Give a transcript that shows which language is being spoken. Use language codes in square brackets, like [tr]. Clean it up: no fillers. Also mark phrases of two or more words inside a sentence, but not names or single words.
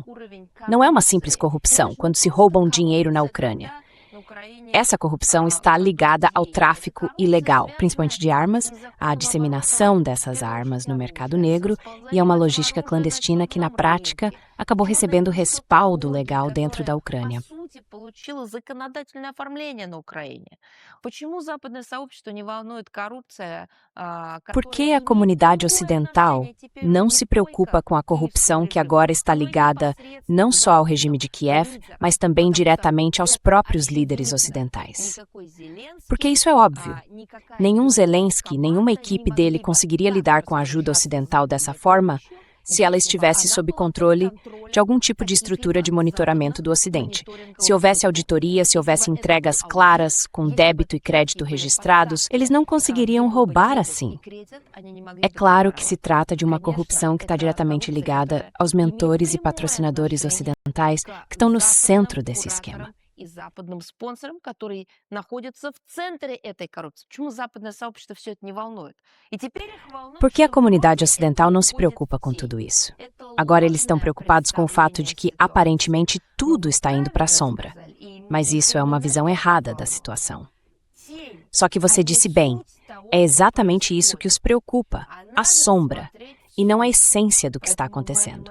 [pt] Não é uma simples corrupção quando se roubam dinheiro na Ucrânia. Essa corrupção está ligada ao tráfico ilegal, principalmente de armas, à disseminação dessas armas no mercado negro e a uma logística clandestina que, na prática, acabou recebendo respaldo legal dentro da Ucrânia. [ru] Получила законодательное оформление на Украине. Почему западное сообщество не волнует коррупция? [pt] Por que a comunidade ocidental não se preocupa com a corrupção que agora está ligada não só ao regime de Kiev, mas também diretamente aos próprios líderes ocidentais? Porque isso é óbvio. Nenhum Zelensky, nenhuma equipe dele conseguiria lidar com a ajuda ocidental dessa forma se ela estivesse sob controle de algum tipo de estrutura de monitoramento do Ocidente. Se houvesse auditoria, se houvesse entregas claras, com débito e crédito registrados, eles não conseguiriam roubar assim. É claro que se trata de uma corrupção que está diretamente ligada aos mentores e patrocinadores ocidentais que estão no centro desse esquema. [ru] И западным спонсорам, которые находятся в центре этой коррупции. Почему западное сообщество все это не волнует? И теперь их волнует, [pt] Por que a comunidade ocidental não se preocupa com tudo isso? Agora eles estão preocupados com o fato de que, aparentemente, tudo está indo para a sombra. Mas isso é uma visão errada da situação. Só que você disse bem, é exatamente isso que os preocupa, a sombra, e não a essência do que está acontecendo.